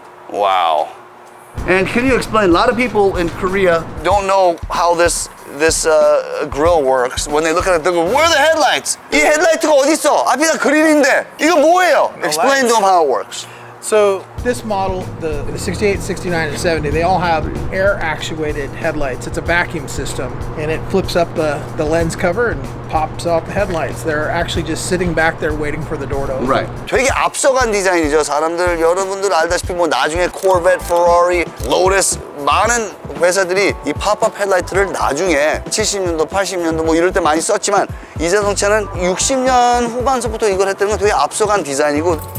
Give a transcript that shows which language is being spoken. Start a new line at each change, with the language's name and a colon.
English: 와우. And can you explain? A lot of people in Korea don't know how this grill works. When they look at it, they go, "Where are the headlights?
Korean: 이 헤드라이트가 어디 있어? 앞이 다 그릴인데 이거 뭐예요?"
English: Explain to them how it works. So this model, the 68, 69, and 70, they all have air actuated headlights. It's a vacuum system and it flips up the lens cover and pops out the headlights. They're actually just sitting back there waiting for the door to open. Right.
Korean: 되게 앞서간 디자인이죠. 사람들 여러분들 알다시피 뭐 나중에 코르벳, 페라리, 로레스 많은 회사들이 이 팝업 헤드라이트를 나중에 70년도, 80년도 뭐 이럴 때 많이 썼지만 이 자동차는 60년 후반서부터 이걸 했다는 건 되게 앞서간 디자인이고.